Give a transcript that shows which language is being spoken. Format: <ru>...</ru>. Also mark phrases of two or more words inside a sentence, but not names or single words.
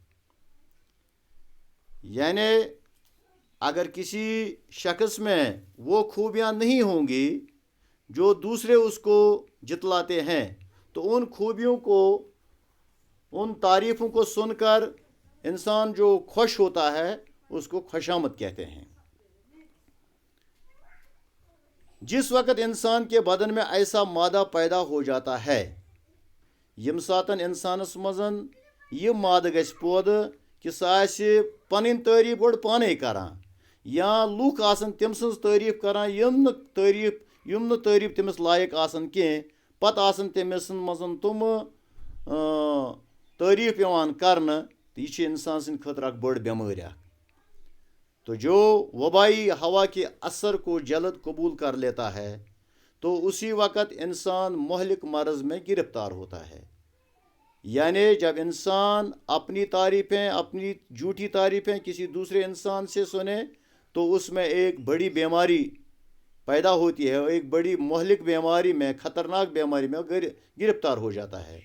<ur>یعنی اگر کسی شخص میں وہ خوبیاں نہیں ہوں گی جو دوسرے اس کو جتلاتے ہیں, تو ان خوبیوں کو, ان تعریفوں کو سن کر انسان جو خوش ہوتا ہے اس کو خوشامد کہتے ہیں. جس وقت انسان کے بدن میں ایسا مادہ پیدا ہو جاتا ہے</ur> <ks>یم ساتن انسانس مزن یہ مادہ گژھِ پودٕ کہ سہ آسہِ پنٕنۍ تعریف گۄڈٕ پانے کران, یا لوٗکھ آسن تٔمۍ سٕنٛز تعریف کران یم نہٕ تعریف تٔمِس لایق آسن کینٛہہ, پتہٕ آسن تٔمِس منٛز تِم تعریف یِوان کرنہٕ, تہٕ یہِ چھِ انسان سٕنٛدِ خٲطرٕ اکھ بٔڑ بٮ۪مٲرۍ اکھ.</ks> <ur>تو جو وبائی ہوا کے اثر کو جلد قبول کر لیتا ہے تو اسی وقت انسان مہلک مرض میں گرفتار ہوتا ہے. یعنی جب انسان اپنی تعریفیں, اپنی جھوٹی تعریفیں کسی دوسرے انسان سے سنے تو اس میں ایک بڑی بیماری پیدا ہوتی ہے, ایک بڑی مہلک بیماری میں, خطرناک بیماری میں گرفتار ہو جاتا ہے.</ur>